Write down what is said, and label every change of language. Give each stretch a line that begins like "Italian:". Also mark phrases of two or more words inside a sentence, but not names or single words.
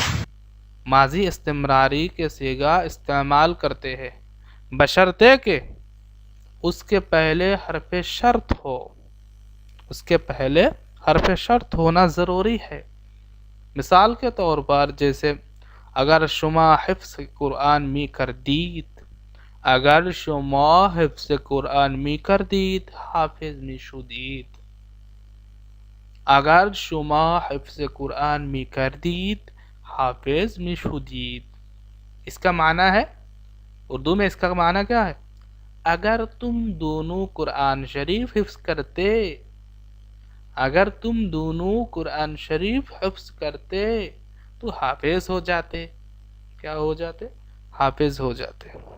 Urdu: ماضی استمراری کے صیغہ استعمال کرتے ہیں، بشرطے کہ اس کے پہلے حرف شرط ہو، اس کے پہلے حرف شرط ہونا ضروری ہے۔ مثال کے طور پر جیسے
Persian: اگر شما حفظ قرآن می کردید، اگر شما حفظ قرآن می کردید حافظ می شدید، اگر شما حفظ قرآن می کردید حافظ می شدید۔
Urdu: اس کا معنی ہے، اردو میں اس کا معنی کیا ہے؟ اگر تم دونوں قرآن شریف حفظ کرتے، اگر تم دونوں قرآن شریف حفظ کرتے تو حافظ ہو جاتے. کیا ہو جاتے؟ حافظ ہو جاتے.